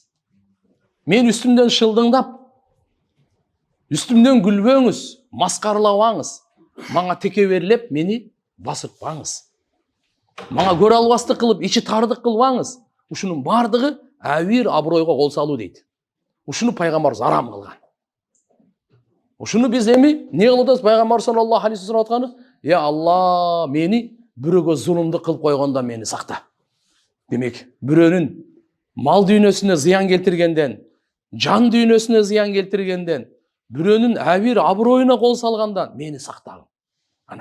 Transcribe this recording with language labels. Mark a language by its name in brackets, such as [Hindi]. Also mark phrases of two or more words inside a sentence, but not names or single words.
[Kyrgyz] Мен үстүмдөн шылдыңдап, үстүмдөн күлбөңүз, маскаралабаңыз. Мага текеберлеп мени басыртпаңыз. Мага көрө албастык кылып, ичи тардык кылбаңыз. Ушунун бардыгы абир абройго кол салуу дейт. Ушуну пайгамбарыбыз арам кылган. Ушуну биз эми не кылып атабыз? Пайгамбар [Arabic] صلى الله عليه وسلم [Kyrgyz] атканы: "Я Алла, мени бирөөгө зулумдук кылып койгондон мени сакта." Демек, бирөөнүн мал дүйнөсүнө зыян келтиргенден, жан дүйнөсүнө зыян келтиргенден, бирөөнүн абир аброюна кол салгандан мени сактагын. Ана.